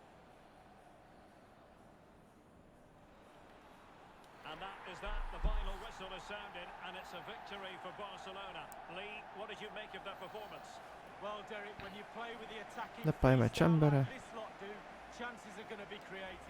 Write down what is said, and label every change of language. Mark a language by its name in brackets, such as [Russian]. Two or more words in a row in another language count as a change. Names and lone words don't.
[English] And that is that, the final whistle. whistle is sounded, and it's a victory for Barcelona. Lee, what did you make of that performance? Well, Derek, when you play with the attacking [Hungarian] De pálya meccs freestyle embere. [English] like this lot do, chances are going to be created.